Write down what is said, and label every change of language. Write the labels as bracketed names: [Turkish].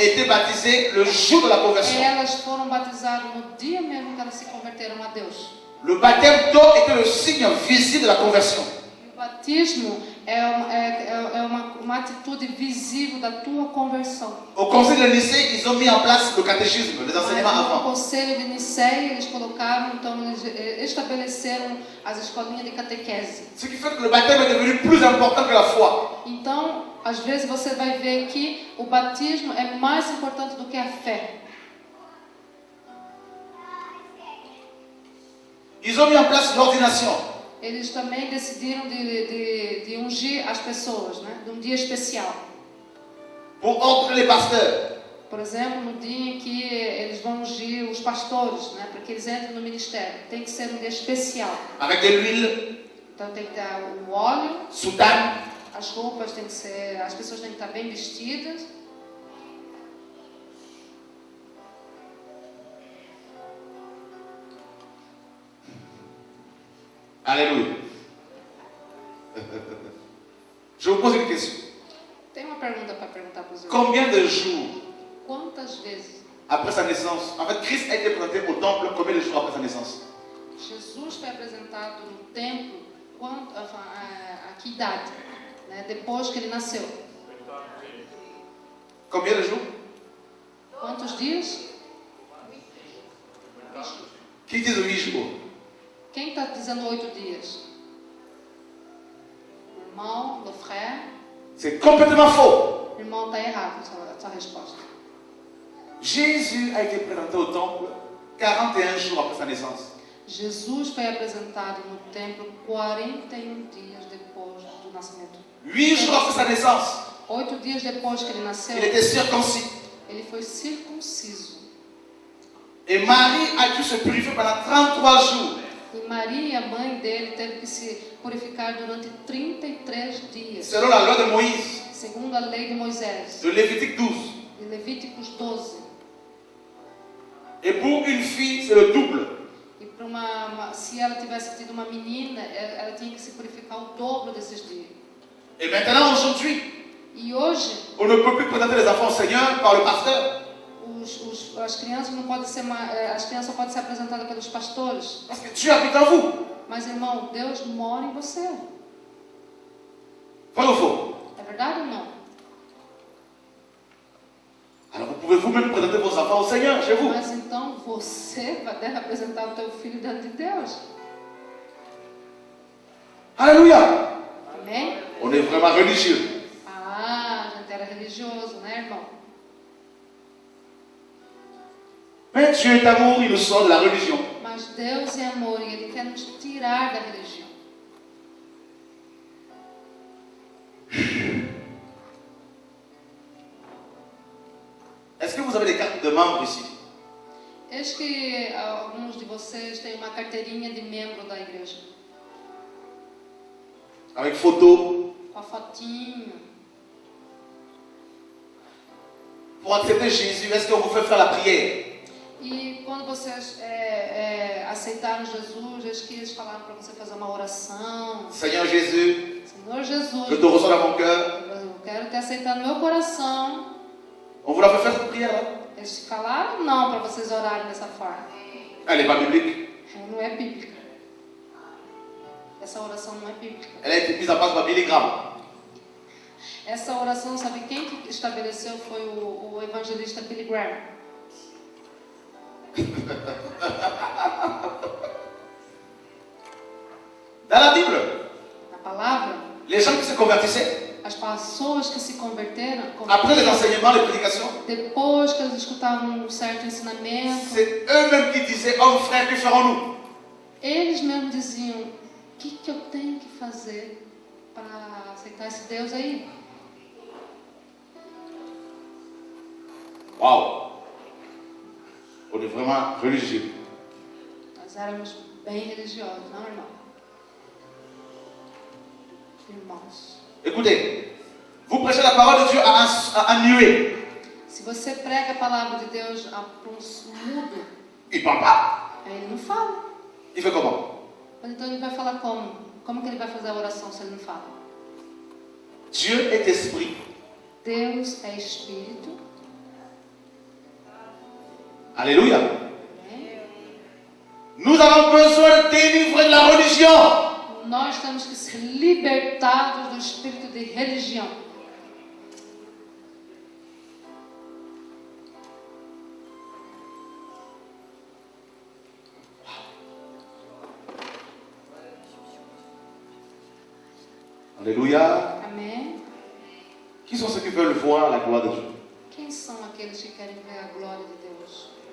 [French] étaient baptisées le jour de la conversion. [Portuguese] elas foram batizadas no dia mesmo que elas se converteram a Deus. [French] Le baptême d'eau était le signe visible de la conversion. [Portuguese] E o batismo é uma atitude visível da tua conversão. [French] Au conseil de Nicée, ils ont mis en place le catéchisme, les enseignements [Portuguese] Mas no [French] avant. [Portuguese] conselho de Niceia, eles colocaram, então, eles estabeleceram as escolinhas de catequese. [French] Ce qui fait que le baptême est devenu plus important que la foi. [Portuguese] Então, às vezes você vai ver que o batismo é mais importante do que a fé. [French] Ils ont mis en place l'ordination. [Portuguese] Eles também decidiram de ungir as pessoas, de um dia especial. [French] Pour ordonner les pasteurs. [Portuguese] Por exemplo, no dia em que eles vão ungir os pastores, para que eles entrem no ministério. Tem que ser um dia especial. [French] Avec de l'huile, [Portuguese] Então tem que ter o óleo, [French] soutane, [Portuguese] as roupas têm que ser, as pessoas têm que estar bem vestidas. [French] Alléluia. Je vous pose une question. [Portuguese] Tem uma pergunta para perguntar para os irmãos. [French] Combien de jours [Portuguese] Quantas vezes [French] après sa naissance, en fait, Christ a été présenté au temple combien de jours après sa naissance? [Portuguese] Jesus foi apresentado no templo, a que idade? Depois que ele nasceu. [French] Combien de jours? [Portuguese] Quantos dias? [French] Qui dit 8 jours? [Portuguese] Quem está dizendo 8 dias? O irmão, o frère. [French] C'est complètement faux. [Portuguese] O irmão está errado, sua resposta. [French] Jésus a été présenté au temple 41 jours après sa naissance. [Portuguese] Jesus foi apresentado no templo 41 dias depois do nascimento. [French] 8 jours après sa naissance, [Portuguese] 8 dias depois que ele nasceu, [French] il était circoncis. [Portuguese] ele foi circunciso. [French] Et Marie a dû se purifier pendant 33 jours. [Portuguese] E Maria, a mãe dele, teve que se purificar durante 33 dias. [French] Selon la loi de Moïse, [Portuguese] Segundo a lei de Moisés, [French] de Lévitique 12. [Portuguese] de Levíticos 12. [French] Et pour une fille, c'est le double. [Portuguese] E para se ela tivesse tido uma menina, ela tinha que se purificar o dobro desses dias. [French] Et maintenant, aujourd'hui, [Portuguese] E hoje, [French] on ne peut plus présenter les enfants au Seigneur par le pasteur. [Portuguese] as crianças não podem ser as crianças só podem ser apresentadas pelos pastores. [French] Parce que Dieu habite en vous. [Portuguese] Mas, irmão, Deus mora em você. [French] Vrai ou faux? [Portuguese] É verdade ou não? [French] Alors vous pouvez vous-même présenter vos enfants au Seigneur chez vous. [Portuguese] Mas então você deve apresentar o teu filho diante de Deus. [French] Alléluia. [Portuguese] Amém? [French] On est vraiment religieux. [Portuguese] Ah, a gente era religioso, né, irmão? [French] Mais Dieu est amour, il nous sort de la religion. [Portuguese] Mas Deus é amor e Ele quer nos tirar da religião. [French] Est-ce que vous avez des cartes de membres ici? [Portuguese] Eis que alguns de vocês têm uma carteirinha de membro da igreja. [French] Avec photo. [Portuguese] Com a fotinho. [French] Pour accepter Jésus, est-ce qu'on vous fait faire la prière? [Portuguese] E quando vocês aceitaram Jesus, eis que eles falaram para você fazer uma oração. [French] Seigneur Jésus, [Portuguese] Senhor Jesus, [French] je te reçois dans mon cœur. [Portuguese] eu quero te aceitar no meu coração. [French] On vous l'a fait faire cette prière là? [Portuguese] Eles falaram não para vocês orarem dessa forma. [French] Elle n'est pas biblique. [Portuguese] Não é bíblica. Essa oração não é bíblica. [French] Elle a été mise en place par Billy Graham. [Portuguese] Essa oração, sabe quem que estabeleceu? Foi o evangelista Billy Graham. [French] Dans la Bible, [Portuguese] Na palavra, [French] les gens qui se convertissaient, [Portuguese] as pessoas que se converteram, [French] après les enseignements, les prédications, [Portuguese] depois que eles escutavam um certo ensinamento, [French] c'est eux-mêmes qui disaient, hommes, frères, que ferons-nous? [Portuguese] eles mesmos diziam: o que eu tenho que fazer para aceitar esse Deus aí? [French] Waouh! On est vraiment religieux. [Portuguese] Nós éramos bem religiosos, não, irmão? Irmãos, [French] Écoutez, vous prêchez la parole de Dieu à un muet. [Portuguese] se você prega a palavra de Deus para um mudo, [French] Il ne parle pas. [Portuguese] ele não fala. [French] Il fait comment? [Portuguese] Mas então ele vai falar como? Como que ele vai fazer a oração se ele não fala? [French] Dieu est esprit. [Portuguese] Deus é Espírito. [French] Alléluia. [Portuguese] Né? [French] Nous avons besoin de délivrer de la religion. [Portuguese] Nós temos que ser libertados do espírito de religião. [French] Alléluia. [Portuguese] Amém? [French] Qui sont ceux qui veulent voir la gloire de Dieu? [Portuguese] Quem são aqueles que querem ver a glória de Deus?